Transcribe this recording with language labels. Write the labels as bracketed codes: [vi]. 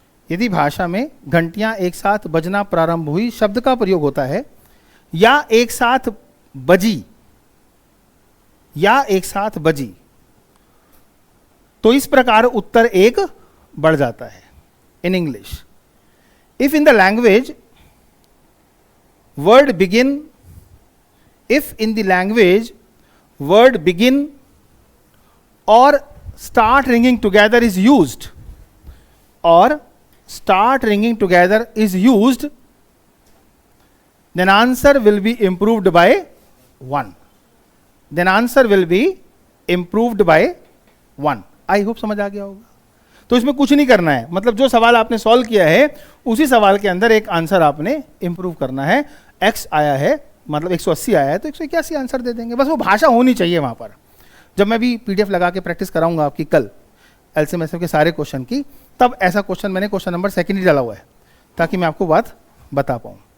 [hi] यदि भाषा में घंटियां एक साथ बजना प्रारंभ हुई, शब्द का प्रयोग होता है, या एक साथ बजी, या एक साथ बजी, तो इस प्रकार उत्तर एक बढ़ जाता है। [en] In English, if in the language word begin, if in the language word begin और start ringing together is used, or start ringing together is used, then answer will be improved by 1. Then answer will be improved by 1. I hope [hi] समझ आ गया होगा। तो इसमें कुछ नहीं करना है, मतलब जो सवाल आपने सॉल्व किया है उसी सवाल के अंदर एक आंसर आपने इंप्रूव करना है। x आया है, मतलब 180 आया है, तो 181 आंसर दे देंगे। बस वो भाषा होनी चाहिए वहां पर। जब मैं भी पीडीएफ लगा के प्रैक्टिस कराऊंगा आपकी कल एलसीएम एसएम के सारे क्वेश्चन की, तब ऐसा क्वेश्चन मैंने क्वेश्चन नंबर सेकंड ही डाला हुआ है, ताकि मैं आपको बात बता पाऊँ।